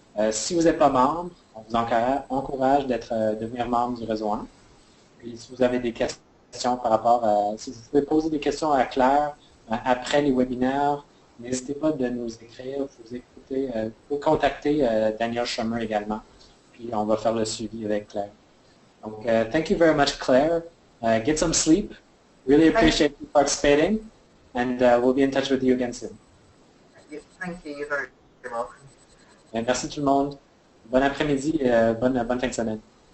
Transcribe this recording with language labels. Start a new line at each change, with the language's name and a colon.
French: Si vous n'êtes pas membre, on vous encourage de devenir membre du Réseau 1. Puis si vous avez des questions par rapport à... Si vous pouvez poser des questions à Claire après les webinaires, n'hésitez pas de nous écrire. Vous pouvez contacter Daniel Shermer également. Puis on va faire le suivi avec Claire. Donc,
English: thank you very much, Claire. Get some sleep. Really appreciate you participating. And we'll be in touch with you again soon. Thank you. You're very welcome.
French: Merci tout le monde. Bon après-midi et bonne fin de semaine.